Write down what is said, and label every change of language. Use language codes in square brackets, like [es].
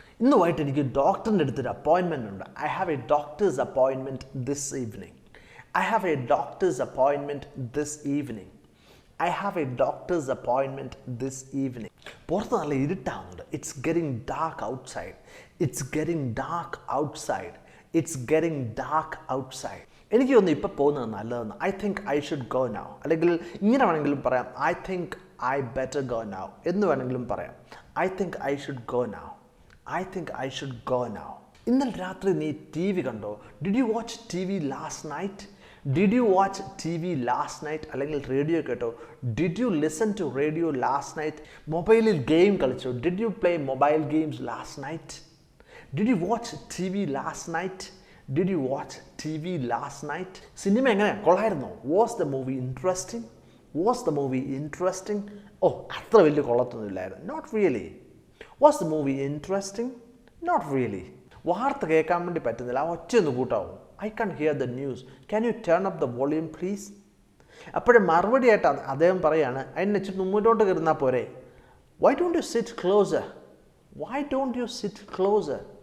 [ml] ഇന്ന് വൈകിട്ട് എനിക്ക് ഡോക്ടറിൻ്റെ അടുത്തൊരു അപ്പോയിൻമെൻ്റ് ഉണ്ട്. [en] I have a doctor's appointment this evening. I have a doctor's appointment this evening. I have a doctor's appointment this evening. [ml] പുറത്ത് നല്ല ഇരുട്ടാവുന്നുണ്ട്. [en] It's getting dark outside. It's getting dark outside. It's getting dark outside. [ml] എനിക്ക് തോന്നുന്നു ഇപ്പോൾ പോകുന്നത് നല്ലതെന്ന്. [en] I think I should go now. [ml] അല്ലെങ്കിൽ ഇങ്ങനെ വേണമെങ്കിലും പറയാം, [en] I think I better go now [ml] എന്ന് വേണമെങ്കിലും പറയാം. [en] I think I should go now. I think I should go now. [ml] ഇന്നലെ രാത്രി നീ ടി വി കണ്ടോ? [en] Did you watch TV last night? Did you watch TV last night? [ml] അല്ലെങ്കിൽ radio കേട്ടോ? [en] Did you listen to radio last night? [ml] മൊബൈലിൽ game കളിച്ചോ? [en] Did you play mobile games last night? Did you watch T V last night? Did you watch TV last night? [ml] Cinema എങ്ങനെ കൊള്ളായിരുന്നോ? [en] Was the movie interesting? Was the movie interesting? [ml] അത്ര വലിയ കൊള്ളത്തൊന്നുമില്ലായിരുന്നു. [en] Not really. Was the movie interesting? Not really. [ml] വാർത്ത കേൾക്കാൻ വേണ്ടി പറ്റുന്നില്ല, ആ ഒച്ചയൊന്ന് കൂട്ടാവും. [en] I can hear the news, can you turn up the volume please? [ml] അപ്പോഴും മറുപടിയായിട്ട് അദ്ദേഹം പറയാണ്, അതിന് വെച്ചിട്ട് മുന്നോട്ട് കയറുന്നാൽ പോരെ, [en] Why don't you sit closer, why don't you sit closer?